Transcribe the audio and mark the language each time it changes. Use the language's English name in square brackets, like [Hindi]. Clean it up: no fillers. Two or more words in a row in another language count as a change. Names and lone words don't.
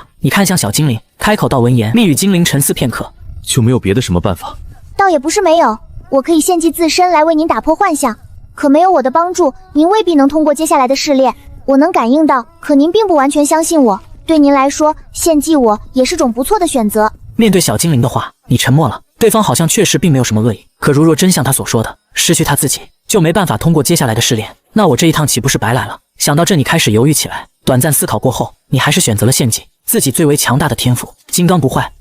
[Chinese] 你看向小精靈，開口道聞言。密語精靈沉思片刻，就沒有別的什麼辦法？倒也不是沒有，我可以獻祭自身來為您打破幻象，可沒有我的幫助，您未必能通過接下來的試煉。我能感應到，可您並不完全相信我。對您來說，獻祭我也是種不錯的選擇。面對小精靈的話，你沉默了。對方好像確實並沒有什麼惡意，可如若真像他所說的，失去他自己就沒辦法通過接下來的試煉，那我這一趟豈不是白來了？想到這，你開始猶豫起來。短暫思考過後，你還是選擇了獻祭自己最為強大的天賦金剛不壞。